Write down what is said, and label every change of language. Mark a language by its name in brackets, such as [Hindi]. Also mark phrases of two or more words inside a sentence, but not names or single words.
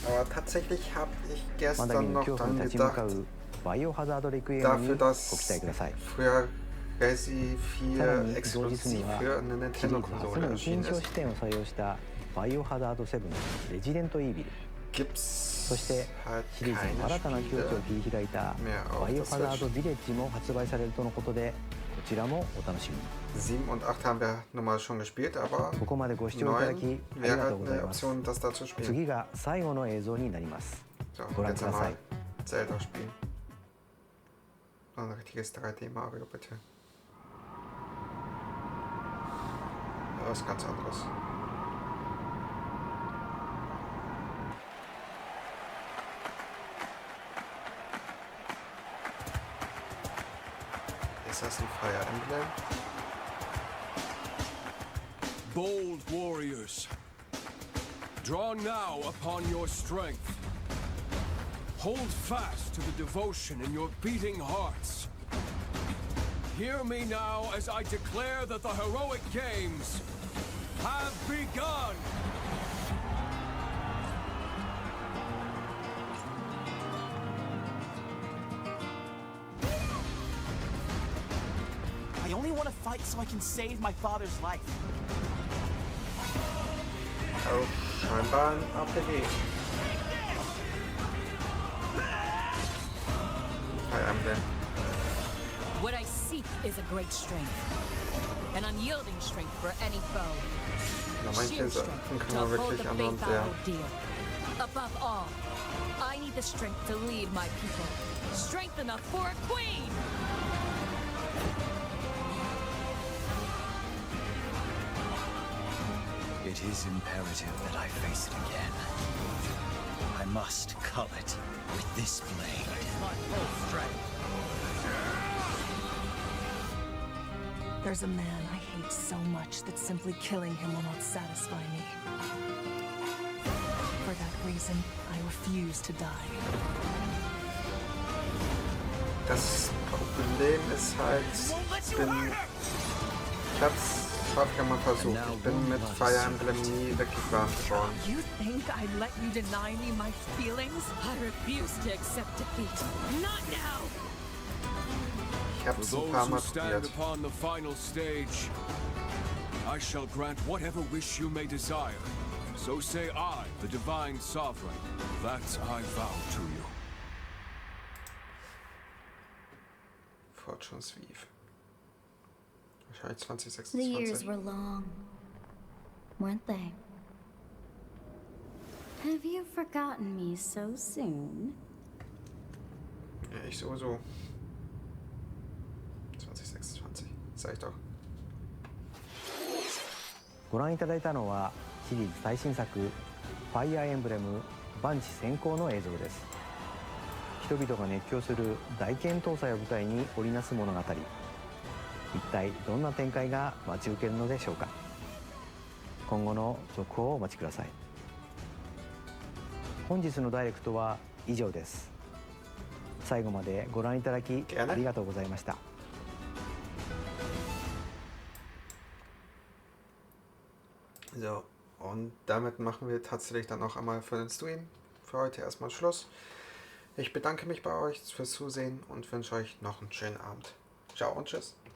[German] Aber tatsächlich habe ich [Japanese] まだ見 [German] gestern [Japanese] ぬ [German] noch [Japanese] 恐怖 [German] dran [Japanese] に立ち向か [German] gedacht, [Japanese] うバイオハザードレクイエムに [German] dafür, [Japanese] ご期 [German] dass [Japanese] 待ください。 [German] früher Resi [Japanese] さら [German] 4 [Japanese] に同日に [German] exklusiv [Japanese] は [German] für eine [Japanese] シリーズ [German] Nintendo-Konsole [Japanese] 初の一 [German] erschienen [Japanese] 人称 [German] ist. [Japanese] 視点を採用したバイオハザード7レジデントイービル、 [German] Gibt's [Japanese] そしてシリーズの新たな境地を切り開いたバイオハザードビレッジも発売されるとのことで、こちらもお楽しみに。 [German] 7 und 8 haben wir nun mal schon gespielt, aber [Japanese] ここまでご視聴いただき [German] 9 [Japanese] ありが [German] wäre [Japanese] とうござい [German] eine [Japanese] ます。 [German] Option, das da zu spielen. [Japanese] 次が最後の映像になります。 [German] So, [Japanese] ご覧 [German] jetzt [Japanese] ください。 [German] einmal Zelda spielen. Ein richtiges 3D Mario, bitte. Ja, was ganz anderes. Ist das ein Fire Emblem? [English] Bold warriors, draw now upon your strength. Hold fast to the devotion in your beating hearts. Hear me now as I declare that the heroic games have begun! I only want to fight so I can save my father's life. [German] Oh, scheinbar ein RPG. Fire Emblem. [English] What I seek is a great strength. An unyielding strength for any foe. [German] Na, manche [English] Sheer [German] Sachen [English] strength [German] kann [English] to [German] man [English] uphold [German] wirklich [English] the [German] anhand [English] faith I [German] der [English] hold dear. Above all, I need the strength to lead my people. Strength enough for a queen! It is imperative that I face it again. I must cull it with this blade. My full strength. There's a man I hate so much that simply killing him will not satisfy me. For that reason, I refuse to die. [German] Das Problem ist halt, ich hab's häufiger mal versucht. Ich bin mit Fire Emblem nie wirklich warm geworden. [English] You think I'd let you deny me my feelings? I refuse to accept defeat. Not now! [German] Ich hab's ein paar Mal probiert. [English] Upon the final stage, I shall grant whatever wish you may desire. So say I, the divine sovereign, that I vow to you. Fortune's Weave. [German] Wahrscheinlich 2026. [English] The years were long, weren't they? Have you forgotten me so soon? [German] Ja, ich sowieso. 2026. Sag ich doch. [Japanese] ご覧いただいたのはシリーズ最新作「ファイアーエンブレム万地先行」の映像です。人々が熱狂する大剣闘祭を舞台に織りなす物語、一体どんな展開が待ち受けるのでしょうか。今後の続報をお待ちください。本日のダイレクトは以上です。最後までご覧いただきありがとうございました。 [German] So, und damit machen wir tatsächlich dann auch einmal für den Stream für heute erstmal Schluss. Ich bedanke mich bei euch fürs Zusehen und wünsche euch noch einen schönen Abend. Ciao und tschüss.